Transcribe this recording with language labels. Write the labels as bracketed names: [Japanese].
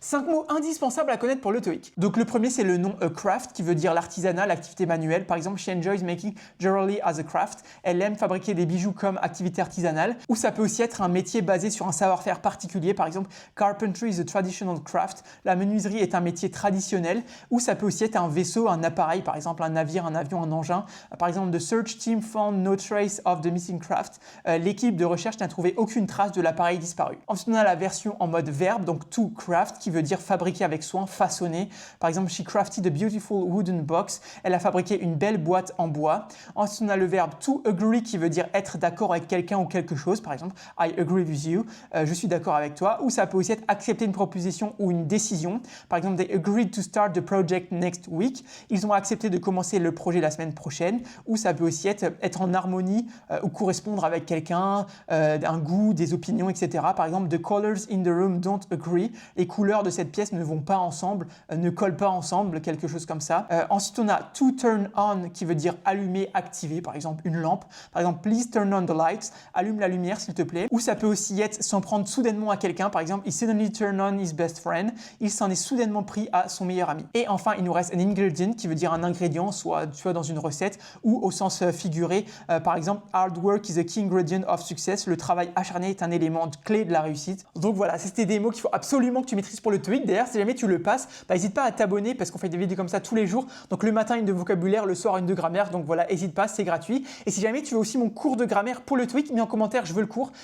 [French] 5 mots indispensables à connaître pour le TOEIC. Donc le premier c'est le nom a craft qui veut dire l'artisanat, l'activité manuelle. Par exemple, [English] she enjoys making jewelry as a craft. [French] Elle aime fabriquer des bijoux comme activité artisanale. Ou ça peut aussi être un métier basé sur un savoir-faire particulier. Par exemple, [English] carpentry is a traditional craft. [French] La menuiserie est un métier traditionnel. Ou ça peut aussi être un vaisseau, un appareil, par exemple un navire, un avion, un engin. Par exemple, [English] the search team found no trace of the missing craft. [French] L'équipe de recherche n'a trouvé aucune trace de l'appareil disparu. Ensuite, on a la version en mode verbe, donc to craft, qui veut dire fabriquer avec soin, façonner. Par exemple, [English] she crafted a beautiful wooden box. [French] Elle a fabriqué une belle boîte en bois. Ensuite, on a le verbe to agree, qui veut dire être d'accord avec quelqu'un ou quelque chose. Par exemple, [English] I agree with you. [French] Je suis d'accord avec toi. Ou ça peut aussi être accepter une proposition ou une décision. Par exemple, [English] they agreed to start the project next week. [French] Ils ont accepté de commencer le projet la semaine prochaine. Ou ça peut aussi être en harmonie ou correspondre avec quelqu'un, un goût, des opinions, etc. Par exemple, [English] the colors in the room don't agree. [French] Les couleurs de cette pièce ne vont pas ensemble, ne collent pas ensemble, quelque chose comme ça. Ensuite, on a to turn on qui veut dire allumer, activer, par exemple une lampe. Par exemple, [English] please turn on the lights, [French] allume la lumière s'il te plaît. Ou ça peut aussi être s'en prendre soudainement à quelqu'un. Par exemple, [English] he suddenly turned on his best friend. [French] Il s'en est soudainement pris à son meilleur ami. Et enfin, il nous reste an ingredient qui veut dire un ingrédient, soit dans une recette ou au sens figuré. Par exemple, [English] hard work is a key ingredient of success. [French] Le travail acharné est un élément clé de la réussite. Donc voilà, c'était des mots qu'il faut absolument que tu maîtrises pour le TOEIC. D'ailleurs, si jamais tu le passes, n'hésite pas à t'abonner parce qu'on fait des vidéos comme ça tous les jours. Donc le matin, une de vocabulaire, le soir, une de grammaire. Donc voilà, n'hésite pas, c'est gratuit. Et si jamais tu veux aussi mon cours de grammaire pour le TOEIC, mets en commentaire, je veux le cours.